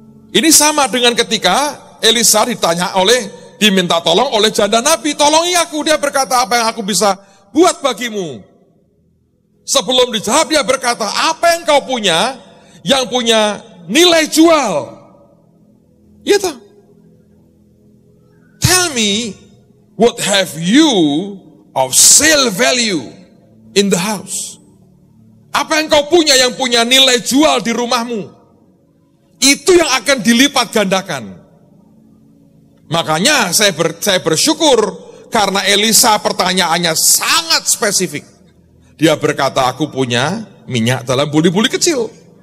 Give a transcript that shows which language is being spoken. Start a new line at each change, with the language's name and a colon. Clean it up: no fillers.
Indonesian: Ini sama dengan ketika Elisa diminta tolong oleh janda Nabi, tolongi aku. Dia berkata, apa yang aku bisa buat bagimu? Sebelum dijawab, dia berkata, apa yang kau punya, yang punya nilai jual? Gitu.
English: Tell me, what have you of sale value in the house?
Indonesian: Apa yang kau punya yang punya nilai jual di rumahmu? Itu yang akan dilipat gandakan. Makanya saya bersyukur karena Elisa pertanyaannya sangat spesifik. Dia berkata, aku punya minyak dalam buli-buli kecil.